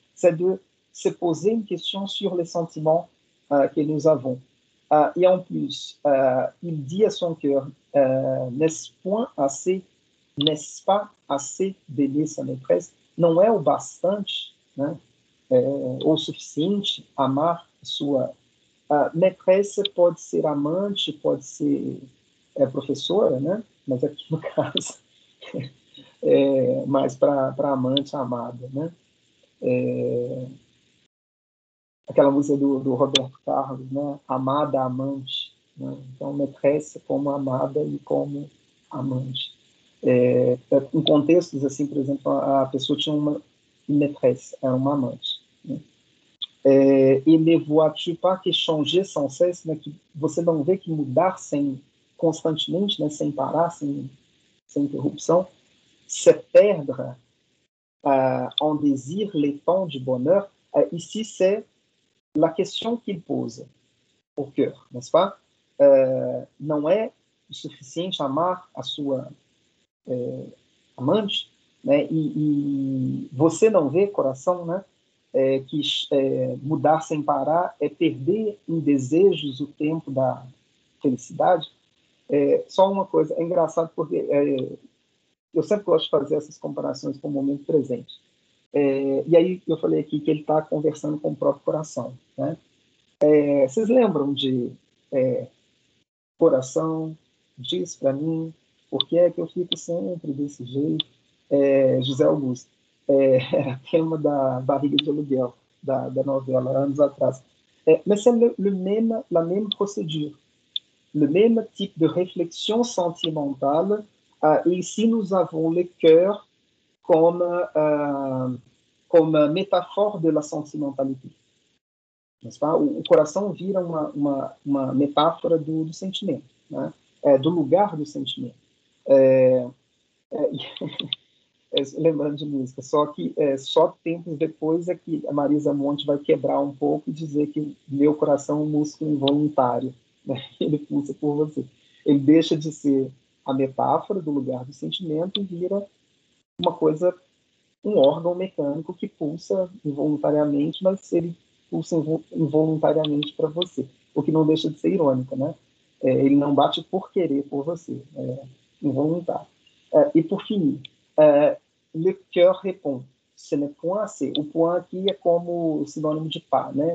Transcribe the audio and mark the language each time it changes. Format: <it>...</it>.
<fr>C'est de se poser une question sur les sentiments que nous avons. Et en plus, il dit à son cœur, n'est-ce pas assez d'aimer sa maîtresse?</fr> <pt>Não é o bastante, né? O suficiente amar sua maîtresse, pode ser amante, pode ser professora, né? Mas aqui no caso é mais para amante, amada, né? Aquela música do Roberto Carlos, né? Amada, amante, né? Então maîtresse como amada e como amante. Em contextos assim, por exemplo, a pessoa tinha uma maîtresse, era uma amante, né?</pt> <fr>E ne vois-tu pas que changer sans cesse, né?</fr> <pt>Que você não vê que mudar constantemente, né? Sem parar, sem interrupção,</pt> <fr>se perdre en désir les temps du bonheur. Ici, c'est la question qu'il pose au cœur, n'est-ce pas?</fr> <pt>Não é o suficiente amar a sua amante, né? E você não vê, coração, né? Que mudar sem parar é perder em desejos o tempo da felicidade. Só uma coisa, é engraçado porque eu sempre gosto de fazer essas comparações com o momento presente. E aí eu falei aqui que ele está conversando com o próprio coração, né? Vocês lembram de coração, diz para mim, por que é que eu fico sempre desse jeito? José Augusto, era tema da Barriga de Aluguel, da novela, anos atrás.</pt> <fr>Mais c'est la même procédure, le même type de réflexion sentimentale. Et ici, nous avons le cœur comme métaphore de la sentimentalité. N'est-ce pas?</fr> <pt>O coração vira uma metáfora do sentimento, né? Do lugar do sentimento. Lembrando de música, só que só tempos depois é que a Marisa Monte vai quebrar um pouco e dizer que meu coração é um músculo involuntário, né? Ele pulsa por você. Ele deixa de ser a metáfora do lugar do sentimento e vira uma coisa, um órgão mecânico que pulsa involuntariamente, mas ele pulsa involuntariamente para você, o que não deixa de ser irônico, né? Ele não bate por querer por você, é involuntário. E por fim,</pt> <fr>le cœur répond, ce n'est point assez.</fr> <pt>O point aqui é como sinônimo de pas, né?</pt>